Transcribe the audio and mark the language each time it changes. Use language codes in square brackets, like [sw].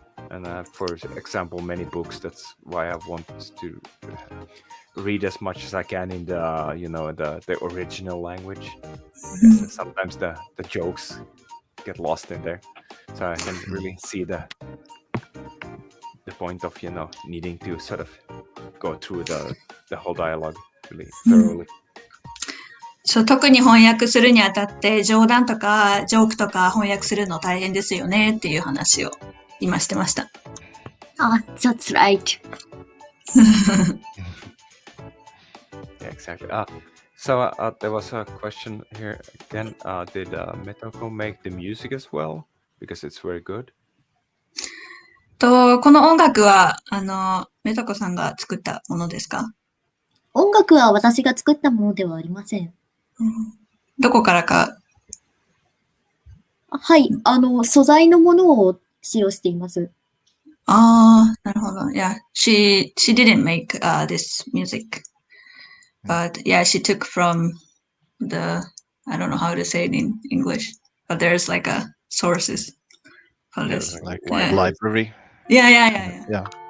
[en] And for example, many books. That's why I want to read as much as I can in the original language. Sometimes the jokes get lost in there, so I can really see the point of needing to sort of go through the whole dialogue really thoroughly. [ja] そう、特に翻訳するにあたって冗談とかジョークとか翻訳するの大変ですよねっていう話を今してました。 [en] That's right. Yeah, exactly. So there was a question here again. Did Metoko make the music as well? Because it's very good. [ja] この音楽はメトコさんが作ったものですか？音楽は私が作ったものではありません。どこからか？はい、素材のものを使用しています。なるほど。 [en] Yeah, she didn't make this music, but yeah, she took from I don't know how to say it in English, but there's like a sources for this. Like library. Yeah.